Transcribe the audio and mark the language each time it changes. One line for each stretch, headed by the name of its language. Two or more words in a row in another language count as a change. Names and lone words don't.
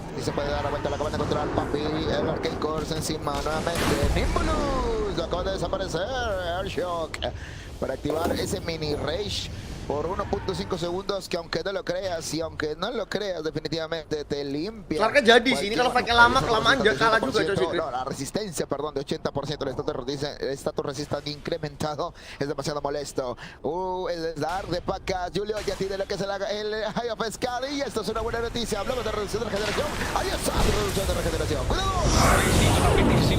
Spanish: Y se puede dar la vuelta, la acaban de encontrar Papi, el Arcade Course encima nuevamente. Nimbulus, lo acaba de desaparecer, Airshock, para activar ese mini rage por 1.5 segundos, que aunque no lo creas y aunque no lo creas, definitivamente te limpia.
Indonesian: Kelar jadi sini kalau pakai lama kelamaan dia kalah juga coy Secret.
Spanish: No, la resistencia, perdón, de 80%, el status resistente incrementado es demasiado molesto. El dar de Pacas, Julio ya tiene lo que es el High of Scale, y esto es una buena noticia. Hablamos de reducción de regeneración. Ahí está la reducción de regeneración. ¡Cuidado!